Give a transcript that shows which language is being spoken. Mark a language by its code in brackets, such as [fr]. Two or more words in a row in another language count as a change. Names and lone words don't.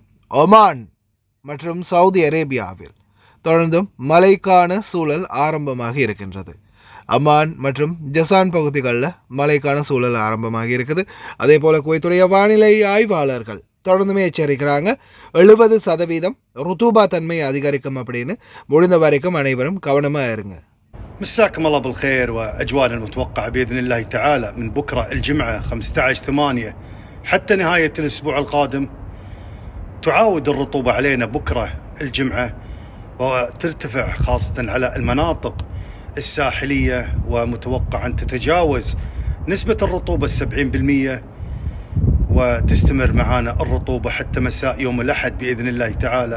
[ta] ஒமான் மற்றும் சவுதி அரேபியாவில் தொடர்ந்தும் மழைக்கான சூழல் ஆரம்பமாக இருக்கின்றது. அமான் மற்றும் ஜசான் பகுதிகளில் மழைக்கான சூழல் ஆரம்பமாக இருக்குது. அதே போல் குவைத்துடைய வானிலை ஆய்வாளர்கள் தொடர்ந்துமே எச்சரிக்கிறாங்க. 70% ருத்தூபா தன்மை அதிகரிக்கும் அப்படின்னு. முடிந்த வரைக்கும் அனைவரும் கவனமாக இருங்க. [ar] مساكم الله بالخير وأجواء المتوقعة بإذن الله تعالى من بكرة الجمعة 15/8 حتى نهاية الأسبوع القادم. تعاود الرطوبة علينا بكرة الجمعة وترتفع خاصة على المناطق الساحلية، ومتوقع أن تتجاوز نسبة الرطوبة 70%، وتستمر معنا الرطوبة حتى مساء يوم الأحد بإذن الله تعالى.